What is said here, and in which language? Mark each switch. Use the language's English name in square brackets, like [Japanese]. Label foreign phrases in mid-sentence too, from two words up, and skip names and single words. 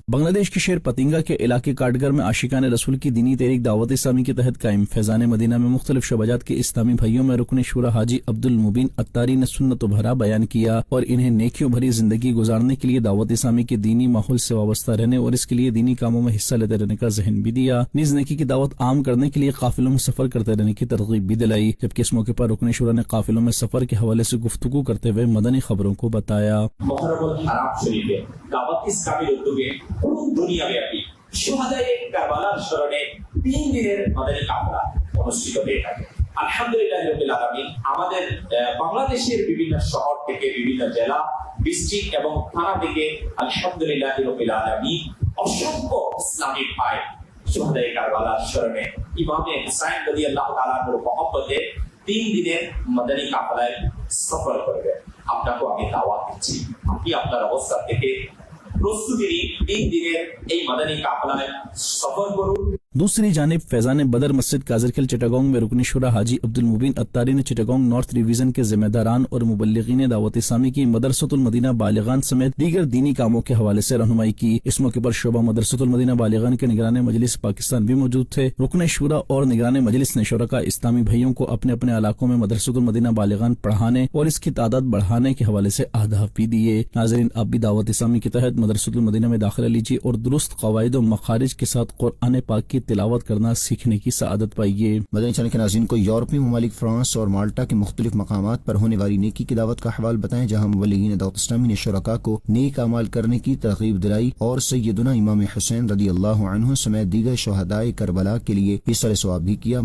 [Urdu] بنگلہ دیش کے شہر پتنگا کے علاقے کاٹگر میں عاشقان رسول کی دینی تحریک دعوت اسلامی کے تحت قائم فیضان مدینہ میں مختلف شعبات کے اسلامی بھائیوں میں رکن شورا حاجی عبدالمبین اتاری نے سنت و بھرا بیان کیا اور انہیں نیکیوں بھری زندگی گزارنے کے لیے دعوت اسلامی کے دینی ماحول سے وابستہ رہنے اور اس کے لیے دینی کاموں میں حصہ لیتے رہنے کا ذہن بھی دیا۔ نیز نیکی کی دعوت عام کرنے کے لیے قافلوں میں سفر کرتے رہنے کی ترغیب بھی دلائی، جبکہ اس موقع پر رکن شورا نے قافلوں میں سفر کے حوالے سے گفتگو کرتے ہوئے مدنی خبروں کو بتایا۔ محرم الحرام شریف ہے دعوت اسلامی [Bangla] উদ্যোগে পুরো দুনিয়াব্যাপী শহীদায়ে কারবালার স্মরণে 3 দিনের মাদানী কাফলা অনুষ্ঠিত হয়ে থাকে। [Arabic] الحمد لله رب العالمين [Bangla] আমাদের বাংলাদেশের বিভিন্ন শহর থেকে বিভিন্ন জেলা ডিস্ট্রিক্ট এবং থানা থেকে [Arabic] الحمد لله رب العالمين [Bangla] অসংখ্য ইসলামী ভাই শহীদায়ে কারবালার স্মরণে ইমামে হুসাইন [Arabic] رضي الله تعالى [Bangla] এর মহব্বতে 3 দিনের মাদানী কাফলায় সফর করবে। আপনাকে আমি দাওয়াত দিচ্ছি, আপনি আপনার অবস্থান থেকে প্রস্তুতি নিয়ে 3 দিনের এই মাদানী কাফলায় সফর করুন। [Urdu] دوسری جانب فیضان بدر مسجد کازرکھل چٹاگونگ میں رکن شورا حاجی عبدالمبین اتاری نے چٹاگونگ نارتھ ڈویژن کے ذمہ داران اور مبلغین دعوت اسلامی کی مدرسۃ المدینہ بالغان سمیت دیگر دینی کاموں کے حوالے سے رہنمائی کی۔ اس موقع پر شعبہ مدرسۃ المدینہ بالغان کے نگران مجلس پاکستان بھی موجود تھے۔ رکن شورا اور نگران مجلس نے شرکاء اسلامی بھائیوں کو اپنے اپنے علاقوں میں مدرسۃ المدینہ بالغان پڑھانے اور اس کی تعداد بڑھانے کے حوالے سے اہداف بھی دیے۔ ناظرین، آپ بھی دعوت اسلامی کے تحت مدرسۃ المدینہ میں داخلہ لیجیے اور درست قواعد و مخارج کے ساتھ قرآن پاک کی تلاوت کرنا سیکھنے کی سعادت پائیے. مدنی چینل کے ناظرین کو یورپی ممالک فرانس اور مالٹا کے مختلف مقامات پر ہونے والی نیکی کی دعوت کا احوال بتائیں، جہاں مبلغین دعوت اسلامی نے شرکا کو نیک اعمال کرنے کی ترغیب دلائی اور سیدنا امام حسین رضی اللہ عنہ سمیت دیگر شہدائے کربلا کے لیے ایصال ثواب بھی کیا.